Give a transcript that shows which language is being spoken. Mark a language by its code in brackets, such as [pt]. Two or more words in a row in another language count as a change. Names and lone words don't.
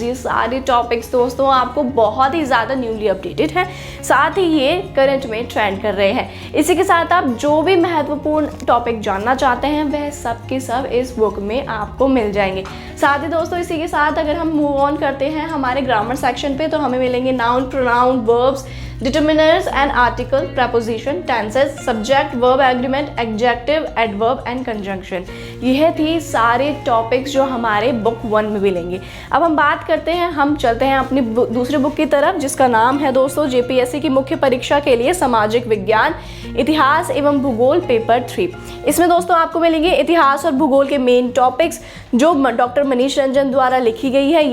[hi] ये सारे टॉपिक्स दोस्तों आपको बहुत ही ज़्यादा [en] newly updated [hi] हैं, साथ ही ये करंट में ट्रेंड कर रहे हैं। इसी के साथ आप जो भी महत्वपूर्ण टॉपिक जानना चाहते हैं वह सब के सब इस बुक में आपको मिल जाएंगे। साथ ही दोस्तों इसी के साथ अगर हम [en] move on [hi] करते हैं हमारे [en] grammar section [hi] पे तो हमें मिलेंगे [en] noun, pronoun, verbs, determiners and article, preposition, tenses, subject, verb, agreement, adjective, adverb and conjunction। [hi] यह थी सारे टॉपिक्स जो हमारे बुक 1 में मिलेंगे। अब हम बात करते हैं, हम चलते हैं अपनी दूसरी बुक की तरफ, जिसका नाम है दोस्तों जेपीएससी की मुख्य परीक्षा के लिए सामाजिक विज्ञान, इतिहास एवं भूगोल पेपर 3। इसमें दोस्तों आपको मिलेंगे इतिहास और भूगोल के [en] main topics [hi] जो डॉक्टर मनीष रंजन द्वारा लिखी गई है।